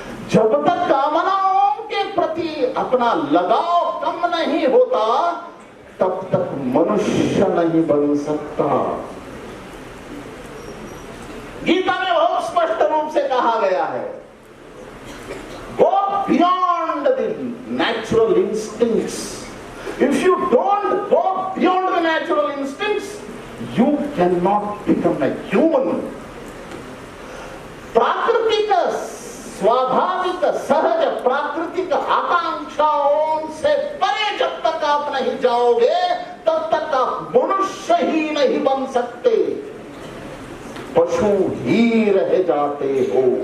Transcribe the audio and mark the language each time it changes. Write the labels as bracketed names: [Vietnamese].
[Hindi] जब तक कामनाओं के प्रति अपना लगाव कम नहीं होता तब तक मनुष्य नहीं बन सकता। गीता में बहुत स्पष्ट रूप से कहा गया है, [English] go beyond the natural instincts. If you don't go beyond the natural instincts, you cannot become a human. [Hindi] प्राकृतिक, स्वाभाविक, सहज प्राकृतिक आकांक्षाओं से परे जब तक आप नहीं जाओगे तब तक आप मनुष्य ही नहीं बन सकते, पशु ही रह जाते हो।